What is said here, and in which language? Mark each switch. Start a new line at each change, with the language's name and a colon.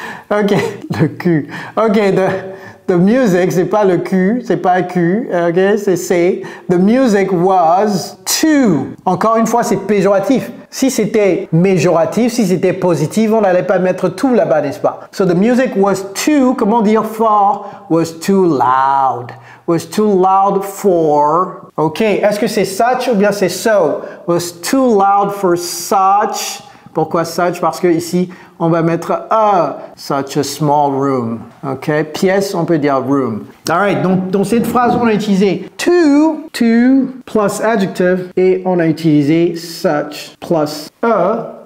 French: Ok, le Q. Ok,
English: The music,
French: c'est pas le Q, c'est pas Q, ok, c'est C.
English: The music was to.
French: Encore une fois, c'est péjoratif. Si c'était méjoratif, si c'était positif, on n'allait pas mettre tout là-bas, n'est-ce pas?
English: So the music was too,
French: comment dire fort?
English: Was too loud. Was too loud for.
French: Ok, est-ce que c'est such ou bien c'est so?
English: Was too loud for such.
French: Pourquoi such? Parce que ici, on va mettre a,
English: such a small room.
French: OK? Pièce, on peut dire room. Alright, donc dans cette phrase, on a utilisé to plus adjective et on a utilisé such plus a.